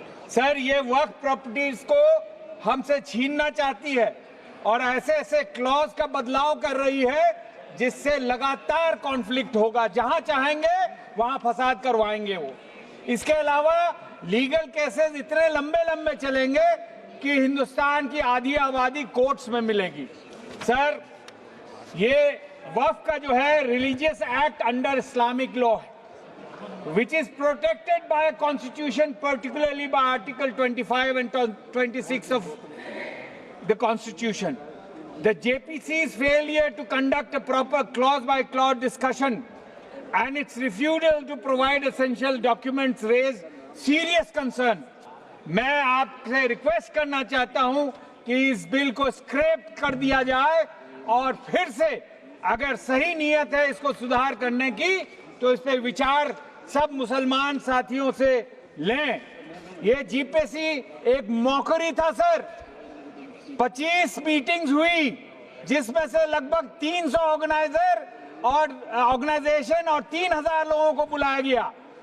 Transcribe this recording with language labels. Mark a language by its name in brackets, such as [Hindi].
[Hindi] Sir, ये वक्फ properties को हमसे छीनना चाहती है और ऐसे ऐसे क्लॉज का बदलाव कर रही है जिससे लगातार कॉन्फ्लिक्ट होगा। जहां चाहेंगे वहां फसाद करवाएंगे वो। इसके अलावा लीगल केसेस इतने लंबे लंबे चलेंगे कि हिंदुस्तान की आधी आबादी कोर्ट्स में मिलेगी। सर, ये वक्फ का जो है [English] Religious act under Islamic law है, which is protected by a constitution, particularly by Article 25 and 26 of the Constitution. The JPC's failure to conduct a proper clause-by-clause discussion and its refusal to provide essential documents raise serious concern. [Hindi] मैं आपसे request करना चाहता हूं कि इस bill को scrap कर दिया जाए और फिर से अगर सही नीयत है इसको सुधार करने की तो इस पर विचार सब मुसलमान साथियों से लें। ये जीपीसी एक मौकरी था सर। 25 मीटिंग्स हुई जिसमें से लगभग 300 ऑर्गेनाइजेशन और 3000 लोगों को बुलाया गया।